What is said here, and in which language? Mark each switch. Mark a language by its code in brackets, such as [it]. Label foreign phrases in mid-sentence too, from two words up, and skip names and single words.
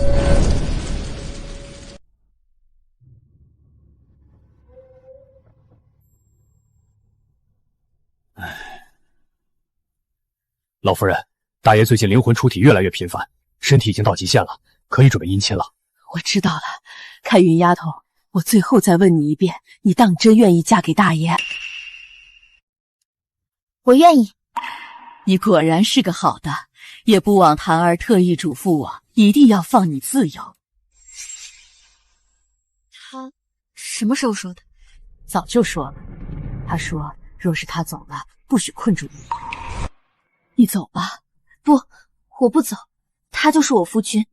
[zh] 老夫人，大爺最近靈魂出體越來越頻繁，身體已經到極限了，可以準備姻親了。我知道了，開雲丫頭，我最後再問你一遍，你當真願意嫁給大爺？我願意。你果然是個好的，也不枉檀兒特意囑咐我，一定要放你自由。他什麼時候說的？早就說了。他說，若是他走了，不許困住你。你走吧。不，我不走。他就是我夫君。